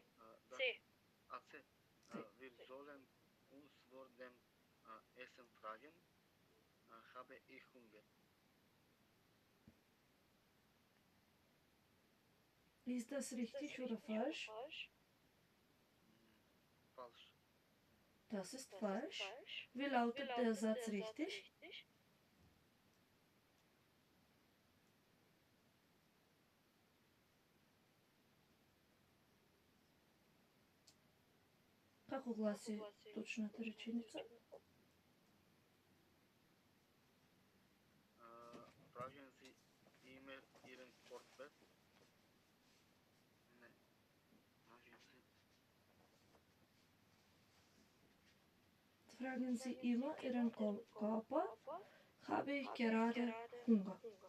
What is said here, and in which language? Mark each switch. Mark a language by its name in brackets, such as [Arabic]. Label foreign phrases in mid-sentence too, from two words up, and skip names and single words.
[German] dass AC, wir sollen uns vor dem Essen fragen, habe ich Hunger? Ist das richtig oder falsch? Falsch. Das ist falsch. Wie lautet der Satz richtig? [Macedonian] Како гласи точната реченица? [German] Fragen Sie immer Ihren Körper. Ne. Fragen Sie immer Ihren Körper, habe ich gerade Hunger.